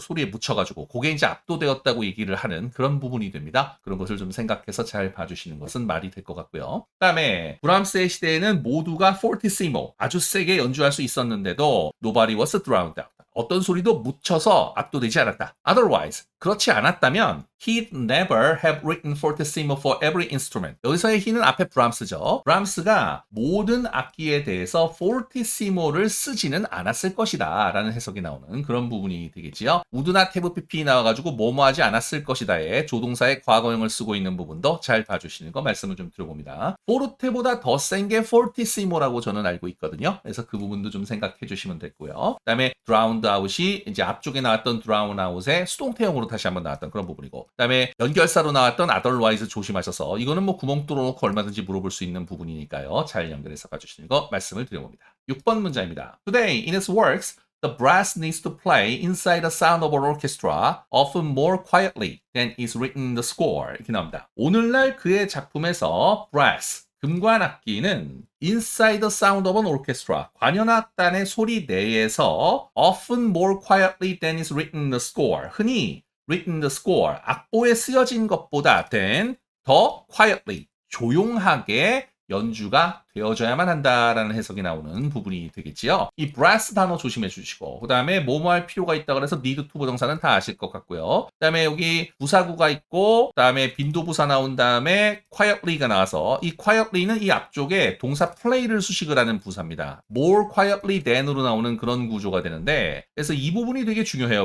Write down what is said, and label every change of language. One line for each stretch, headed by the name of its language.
Korean: 소리에 묻혀가지고 그게 이제 압도되었다고 얘기를 하는 그런 부분이 됩니다. 그런 것을 좀 생각해서 잘 봐주시는 것은 말이 될 것 같고요. 그다음에 브람스의 시대에는 모두가 fortissimo 아주 세게 연주할 수 있었는데도
English: nobody was drowned out.
Korean: 어떤 소리도 묻혀서 압도되지 않았다.
English: Otherwise,
Korean: 그렇지 않았다면
English: he'd never have written fortissimo for every instrument.
Korean: 여기서의 he는 앞에 브람스죠. 브람스가 모든 악기에 대해서 fortissimo를 쓰지는 않았을 것이다 라는 해석이 나오는 그런 부분이 되겠지요. 우드나 테브 PP 나와가지고 뭐뭐 하지 않았을 것이다에 조동사의 과거형을 쓰고 있는 부분도 잘 봐주시는 거 말씀을 좀 드려봅니다. 포르테보다 더 센 게 fortissimo라고 저는 알고 있거든요. 그래서 그 부분도 좀 생각해 주시면 됐고요. 그 다음에 drowned out이 이제 앞쪽에 나왔던 drown out의 수동태형으로 다시 한번 나왔던 그런 부분이고, 그 다음에 연결사로 나왔던 otherwise 조심하셔서 이거는 뭐 구멍 뚫어놓고 얼마든지 물어볼 수 있는 부분이니까요. 잘 연결해서 봐주시는 거 말씀을 드려봅니다. 6번 문제입니다.
English: Today in its works, the brass needs to play inside the sound of an orchestra, often more quietly than is written in the score.
Korean: 이렇게 나옵니다. 오늘날 그의 작품에서 brass, 금관악기는
English: inside the sound of an orchestra,
Korean: 관현악단의 소리 내에서
English: often more quietly than is written in the score,
Korean: 흔히
English: written in the score,
Korean: 악보에 쓰여진 것보다 than, 더 quietly, 조용하게 연주가 되어줘야만 한다라는 해석이 나오는 부분이 되겠지요. 이 brass 단어 조심해 주시고, 그 다음에 뭐뭐 할 필요가 있다 그래서 need to 부정사는 다 아실 것 같고요. 그 다음에 여기 부사구가 있고, 그 다음에 빈도부사 나온 다음에 quietly가 나와서 이 quietly는 이 앞쪽에 동사 play를 수식을 하는 부사입니다. more quietly than으로 나오는 그런 구조가 되는데, 그래서 이 부분이 되게 중요해요.